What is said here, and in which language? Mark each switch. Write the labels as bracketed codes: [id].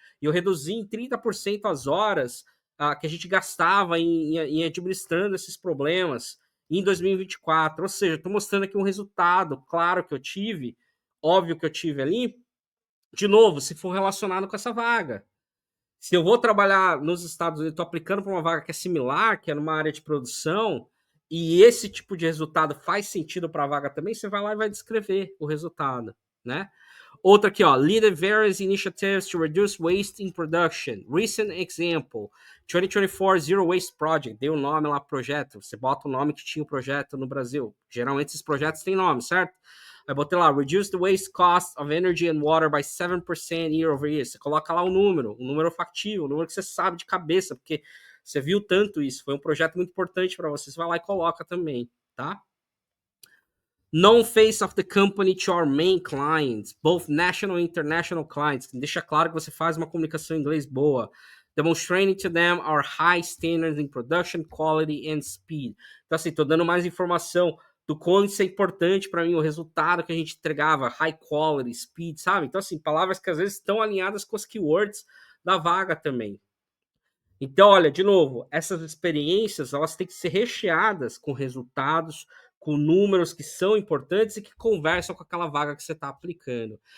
[pt] E eu reduzi em 30% as horas que a gente gastava em administrando esses problemas em 2024. Ou seja, estou mostrando aqui um resultado claro que eu tive, óbvio que eu tive ali, de novo, se for relacionado com essa vaga. Se eu vou trabalhar nos Estados Unidos, estou aplicando para uma vaga que é similar, que é numa área de produção, e esse tipo de resultado faz sentido para a vaga também, você vai lá e vai descrever o resultado, né? Outra aqui, ó, [en] lead various initiatives to reduce waste in production. Recent example, 2024 Zero Waste Project. [pt] Dei o nome lá pro projeto. Você bota o nome que tinha o projeto no Brasil. Geralmente esses projetos têm nome, certo? Aí botei lá, [en] reduce the waste cost of energy and water by 7% year over year. [pt] Você coloca lá um número factível, um número que você sabe de cabeça, porque você viu tanto isso. Foi um projeto muito importante para você. Você vai lá e coloca também, tá? [en] Non-face of the company to our main clients, both national and international clients. [pt] Deixa claro que você faz uma comunicação em inglês boa. [en] Demonstrating to them our high standards in production, quality and speed. [pt] Então, assim, tô dando mais informação do quanto isso é importante para mim, o resultado que a gente entregava, high quality, speed, sabe? Então, assim, palavras que às vezes estão alinhadas com as keywords da vaga também. Então, olha, de novo, essas experiências, elas têm que ser recheadas com resultados, com números que são importantes e que conversam com aquela vaga que você está aplicando.